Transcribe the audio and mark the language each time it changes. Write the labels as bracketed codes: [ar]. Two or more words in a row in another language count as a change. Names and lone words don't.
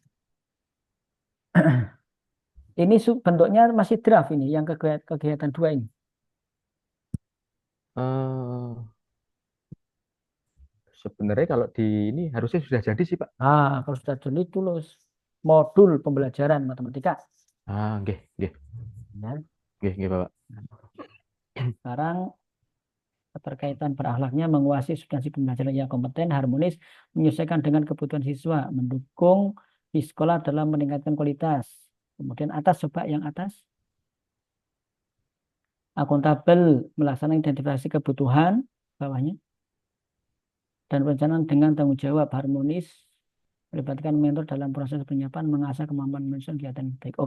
[id] Ini bentuknya masih draft ini, yang kegiatan dua ini. Eh Sebenarnya kalau di ini harusnya sudah jadi sih Pak. Kalau sudah jeli tulis modul pembelajaran matematika. [jv] Nggih, nggih. [id] Ya. [jv] Nggih, nggih Bapak. [id] Sekarang keterkaitan berakhlaknya menguasai substansi pembelajaran yang kompeten, harmonis, menyesuaikan dengan kebutuhan siswa, mendukung di sekolah dalam meningkatkan kualitas. Kemudian atas coba yang atas, akuntabel melaksanakan identifikasi kebutuhan, bawahnya, dan perencanaan dengan tanggung jawab harmonis, melibatkan mentor dalam proses penyiapan, mengasah kemampuan manusia kegiatan yang baik.